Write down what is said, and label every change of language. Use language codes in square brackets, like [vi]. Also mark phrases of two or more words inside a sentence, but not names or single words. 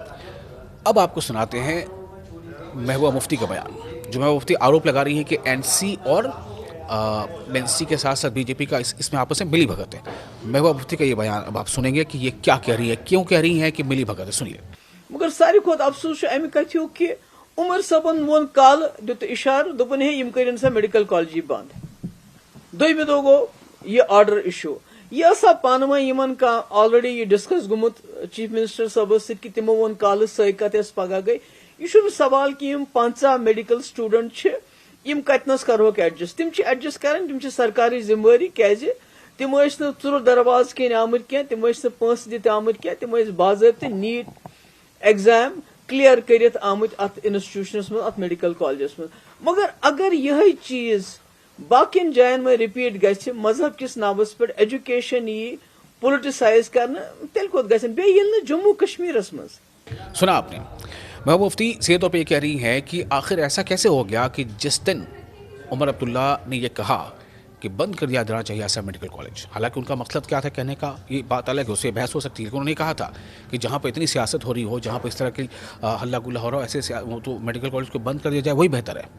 [hi] अब आपको सुनाते हैं महबूबा मुफ्ती का बयान। जो महबूबा मुफ्ती आरोप लगा रही है कि एनसी और एनसी के साथ साथ बीजेपी का इसमें आपस में मिली भगत है। महबूबा मुफ्ती का ये बयान अब आप सुनेंगे कि ये क्या कह रही है, क्यों कह रही है कि मिली भगत है। सुनिए। [ks] मगर सारी खुद अफसोस अमि कथो कि उमर सबन वोन कल दुत इशार दोपन हे कर सा [en] medical college [ks] बंद। दोम दो गो ये [en] order issue. [ks] यह सा पान वन का ऑलरेडी ये डिस्कस गुमुत [en] chief minister [ks] साहब कि तमो वोन कल सही कत पगह गई। यह सवाल कि 50 [en] medical student [ks] कतनस करोक एडजस्ट। तिम एडजस्ट कर, तिम सरकारी जिम्मेवारी क्या तिम चुर दरवाज कन आमत क्या, तिम पंस दित आमत क्या, तिम बाज़ाब्ते [en] NEET exam clear [ks] करित आमत अत इंस्टीट्यूशनस में, अत [en] medical colleges [ks] में। मगर अगर यह चीज बाकिन जायन में रिपीट गछ, मजहब किस नावस पे एजुकेशन ये पोलिटिसाइज करना, तेल कोत गछन बे ये जम्मू कश्मीर में। [hi] सुना आपने। महबूबा मुफ्ती सीधे तौर पर यह कह रही है कि आखिर ऐसा कैसे हो गया कि जिस दिन उमर अब्दुल्ला ने यह कहा कि बंद कर दिया जाना चाहिए ऐसा [en] medical college, [hi] हालांकि उनका मकसद क्या था कहने का, ये बात अलग है, उससे बहस हो सकती है, लेकिन उन्होंने कहा था कि जहाँ पर इतनी सियासत हो रही हो, जहाँ पर इस तरह की हल्ला गुल्ला हो रहा हो, ऐसे वो तो [en] medical college [hi] को बंद कर दिया जाए वही बेहतर है।